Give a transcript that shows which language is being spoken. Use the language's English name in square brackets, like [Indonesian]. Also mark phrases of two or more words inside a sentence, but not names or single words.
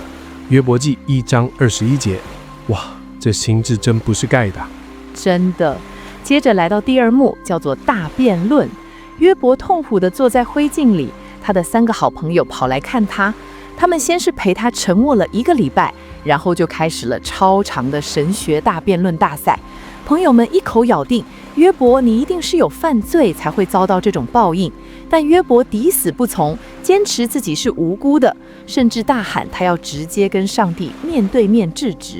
[Chinese] 約伯記1章21節。哇，這心智真不是蓋的。真的。接着來到第二幕，叫做大辯論。約伯痛苦地坐在灰燼裡，他的3個好朋友跑來看他。他們先是陪他沉默了1 個禮拜，然後就開始了超長的神學大辯論大賽。朋友們一口咬定，約伯你一定是有犯罪才會遭到這種報應。但約伯抵死不從，堅持自己是無辜的，甚至大喊他要直接跟上帝面對面質質。